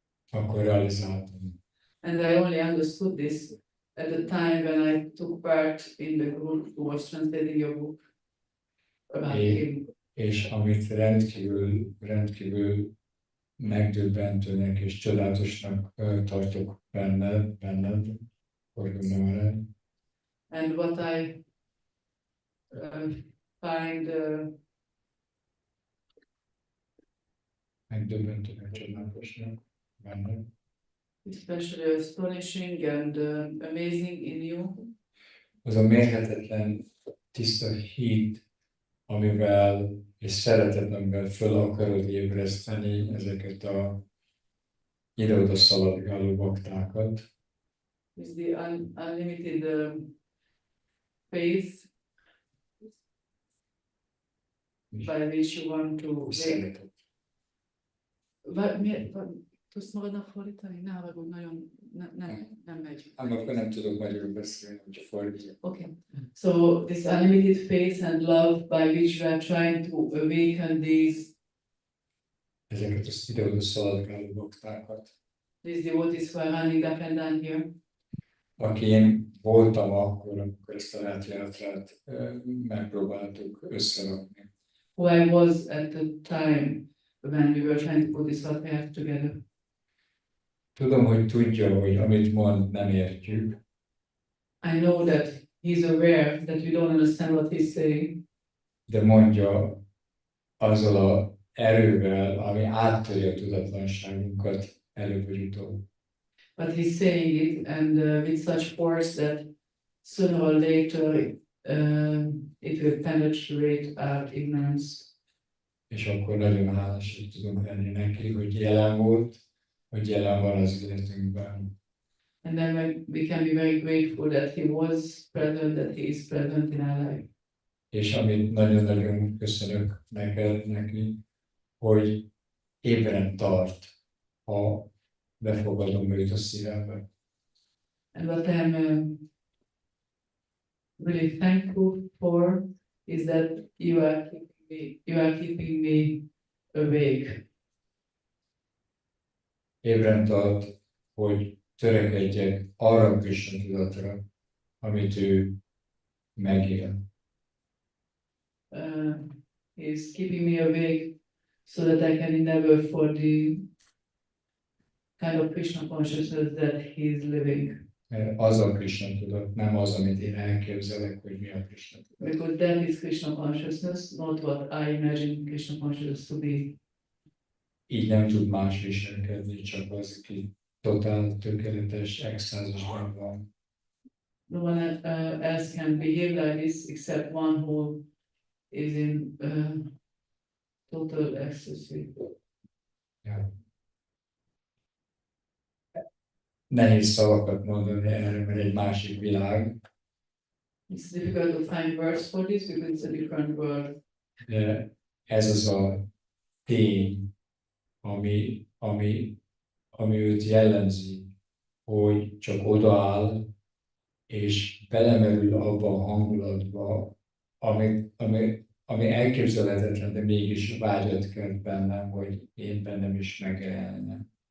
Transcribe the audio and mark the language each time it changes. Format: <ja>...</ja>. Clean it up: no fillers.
<hu>Akkor realizáltam.</hu> <en>And I only understood this at the time when I took part in the group who was translating your book about him.</en> <hu>És amit rendkívül megdöbbentőnek és csodálatosnak tartok benned, Govinda Maharaja.</hu> <en>And what I find</en> <hu>Megdöbbentőnek, csodálatosnak benned.</hu> <en>especially astonishing and amazing in you</en> <hu>Az a mérhetetlen tiszta hit, amivel és szeretet, amivel föl akarod ébreszteni ezeket a ide-oda szaladgáló baktákat,</hu> <en>is the unlimited faith by which you want to</en> <hu>és</hu> <en>make.</en> <hu>szeretet. Tudsz magadnak fordítani? Ne haragudj, nagyon nem megy. Akkor nem tudok magyarul beszélni, hogyha fordítjuk.</hu> <en>Okay. So this unlimited faith and love by which you are trying to awaken</en> <hu>Ezeket az ide-oda szaladgáló baktákat.</hu> <en>these devotees who are running up and down here.</en> <hu>Aki én voltam akkor, amikor ezt a rátjátrát megpróbáltuk összerakni.</hu> <en>Who I was at the time when we were trying to put this patriarch together.</en> <hu>Tudom, hogy tudja, hogy amit mond, nem értjük,</hu> <en>I know that he's aware that we don't understand what he's saying,</en> <hu>de mondja azzal az erővel, ami áttörje a tudatlanságunkat előbb vagy utóbb.</hu> <en>but he's saying it and with such force that sooner or later it will penetrate our ignorance.</en> <hu>És akkor nagyon hálásak tudunk lenni neki, hogy jelen volt, hogy jelen van az életünkben.</hu> <en>And then we can be very grateful that he was present, that he is present in our life.</en> <hu>És amit nagyon-nagyon köszönök neki, hogy ébren tart, ha befogadom őt a szívembe.</hu> <en>And what I'm really thankful for is that you are keeping me awake.</en> <hu>Ébren tart, hogy törekedjek arra a Krisna tudatra, amit ő megél.</hu> <en>He's keeping me awake so that I can endeavor for the kind of Krishna consciousness that he's living.</en> <hu>Mert az a Krisna tudat, nem az, amit én elképzelek, hogy mi a Krisna tudat.</hu> <en>Because that is Krishna consciousness, not what I imagine Krishna consciousness to be.</en> <hu>Így nem tud más viselkedni, csak az, aki totál, tökéletes, extázisban van.</hu> <en>No one else can behave like this except one who is in total ecstasy.</en> <hu>Ja. Nehéz szavakat mondani erre, mert egy másik világ,</hu> <en>It's difficult to find words for this because it's a different world.</en> <hu>de ez az a tény, ami őt jellemzi, hogy csak odaáll, és belemerül abba a hangulatba, ami elképzelhetetlen, de mégis vágyat kelt bennem, hogy én bennem is megjelenne.</hu>